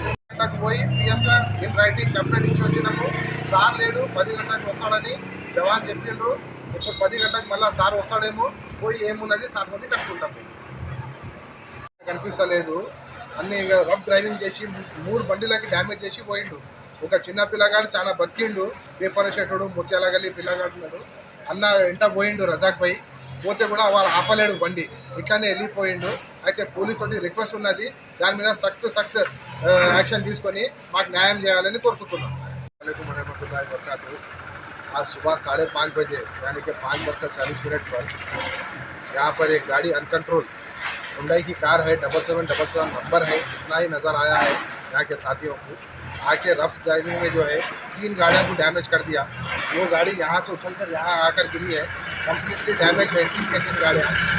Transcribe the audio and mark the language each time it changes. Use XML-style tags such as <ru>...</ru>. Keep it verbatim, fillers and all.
<te>గంటకు పోయి PSR in writing complaint ఇచ్చి వచ్చినాము. సార్ లేడు, పది గంటలకు వస్తాడని జవాన్ చెప్పిండ్రు. ఇప్పుడు పది గంటలకు మళ్ళీ సార్ వస్తాడేమో, పోయి ఏమున్నది సార్ కొన్ని కట్టుకుంటాము. కనిపిస్తలేదు, అన్ని రఫ్ డ్రైవింగ్ చేసి మూడు బండిలకి డ్యామేజ్ చేసి పోయిండు. ఒక చిన్న పిల్లగాడు చాలా బతికిండు, పేపర్ షెట్టుడు ముత్యాలగలి పిల్లగాడున్నాడు. అన్న వెంట పోయిండు రజాక్ పోయి, పోతే కూడా వారు ఆపలేడు బండి, ఇట్లానే వెళ్ళిపోయిండు. అయితే పోలీసు ఒకటి రిక్వెస్ట్ ఉన్నది, దాని మీద సఖత్ సఖత్ యాక్షన్ తీసుకొని మాకు న్యాయం చేయాలని కోరుకుంటున్నాం.</te> <hi>आज सुबह साढ़े पाँच बजे यानी कि पाँच बजकर चालीस मिनट पर यहाँ पर एक गाड़ी अनकंट्रोल हुंडई की कार है, double seven double seven number है, इतना ही नज़र आया है यहाँ के साथियों को. आके रफ ड्राइविंग में जो है तीन गाड़ियों को डैमेज कर दिया. वो गाड़ी यहाँ से उछल कर यहाँ आकर गिरी है, कम्प्लीटली डैमेज है तीन के तीन गाड़ियाँ.</hi>